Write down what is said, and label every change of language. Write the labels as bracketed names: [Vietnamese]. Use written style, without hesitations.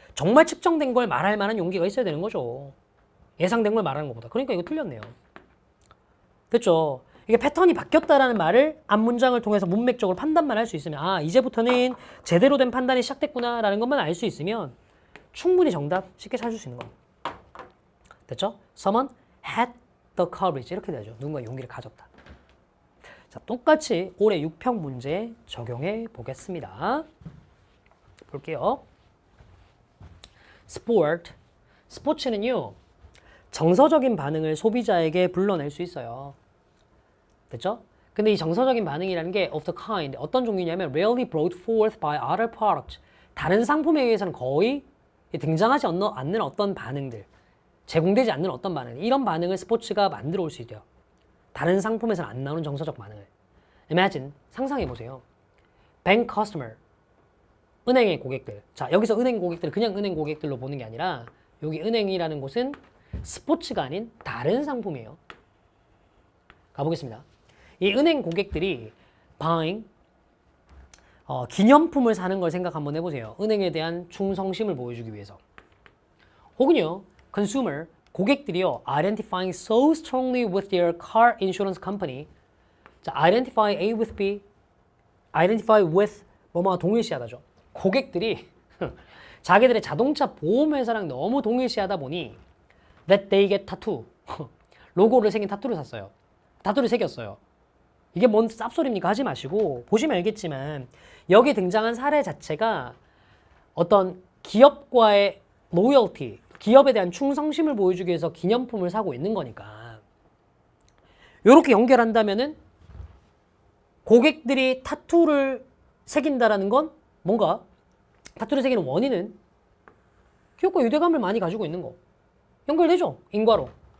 [Korean] 정말 측정된 걸 말할 만한 용기가 있어야 되는 거죠. 예상된 걸 말하는 것보다. 그러니까 이거 틀렸네요. 됐죠? 이게 패턴이 바뀌었다라는 말을 앞문장을 통해서 문맥적으로 판단만 할 수 있으면 아, 이제부터는 제대로 된 판단이 시작됐구나라는 것만 알 수 있으면 충분히 정답 쉽게 찾을 수 있는 거. 됐죠? [English] Someone had the courage. [Korean] 이렇게 되죠. 누군가 용기를 가졌다. 자, 똑같이 올해 6평 문제 적용해 보겠습니다. 볼게요. Sport. 스포츠는요, 정서적인 반응을 소비자에게 불러낼 수 있어요. 됐죠? 근데 이 정서적인 반응이라는 게 [English] of the kind, [Korean] 어떤 종류냐면 [English] rarely brought forth by other products. [Korean] 다른 상품에 의해서는 거의 등장하지 않는 어떤 반응들, 제공되지 않는 어떤 반응, 이런 반응을 스포츠가 만들어 올 수 있대요. 다른 상품에서는 안 나오는 정서적 반응을. Imagine, 상상해보세요. Bank customer, 은행의 고객들. 자, 여기서 은행 고객들을 그냥 은행 고객들로 보는 게 아니라 여기 은행이라는 곳은 스포츠가 아닌 다른 상품이에요. 가보겠습니다. 이 은행 고객들이 buying, 기념품을 사는 걸 생각 한번 해보세요. 은행에 대한 충성심을 보여주기 위해서. 혹은요, [English] consumer, [Korean] 고객들이요, [English] identifying so strongly with their car insurance company. [Korean] 자, identify A with B, identify with 뭐뭐 동일시하다죠. 고객들이 자기들의 자동차 보험회사랑 너무 동일시하다 보니 [English] that they get tattoo. [Korean] 로고를 새긴 타투를 샀어요. 타투를 새겼어요. 이게 뭔 쌉소리입니까? 하지 마시고 보시면 알겠지만 여기 등장한 사례 자체가 어떤 기업과의 로열티, 기업에 대한 충성심을 보여주기 위해서 기념품을 사고 있는 거니까 이렇게 연결한다면은 고객들이 타투를 새긴다라는 건 뭔가 타투를 새기는 원인은 기업과 유대감을 많이 가지고 있는 거 연결되죠? 인과로.